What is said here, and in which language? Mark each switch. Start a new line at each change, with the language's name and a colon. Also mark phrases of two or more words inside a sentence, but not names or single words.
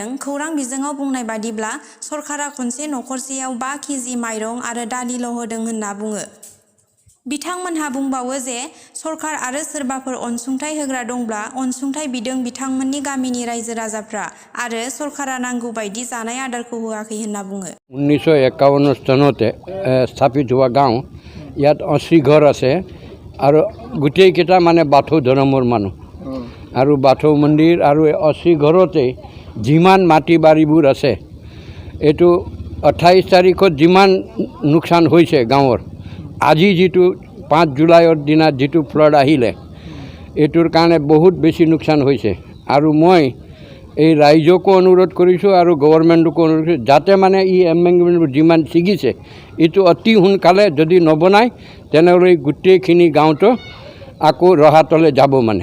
Bodo: खौरां बिजोङाव बुंनाय बादिब्ला सरकारा खनसे नखरसेयाव 5 केजि माइरं आरो दालिल' होदों होनना बुङो। बिथांमोनहा बुंबावो जे सरकार आरो सोरबाफोर अनसुंथाइ होग्रा दंब्ला अनसुंथाइ बिदों बिथांमोननि गामिनि रायजो राजाफ्रा आरो सरकारा नांगौ बायदि जानाय आदारखौ होआखै होनना बुङो।
Assamese: 1951 চনতে স্থাপিত হোৱা গাঁও ইয়াত 80 ঘৰ আছে আৰু গোটেইকেইটা মানে বাথৌ ধৰ্মৰ মানুহ আৰু বাথৌ মন্দিৰ আৰু 80 ঘৰতে যিমান মাটি বাৰীবোৰ আছে এইটো 28 তাৰিখত যিমান লোকচান হৈছে গাঁৱৰ আজি যিটো 5 জুলাইৰ দিনা যিটো ফ্লাড আহিলে এইটোৰ কাৰণে বহুত বেছি লোকচান হৈছে আৰু মই এই ৰাইজকো অনুৰোধ কৰিছোঁ আৰু গভৰ্ণমেণ্টকো অনুৰোধ কৰিছোঁ যাতে মানে ই এমেণ্ডমেণ্টবোৰ যিমান ছিগিছে এইটো অতি সোনকালে যদি নবনায় তেনেহ'লে গোটেইখিনি গাঁৱটো আকৌ ৰহাতলৈ যাব মানে।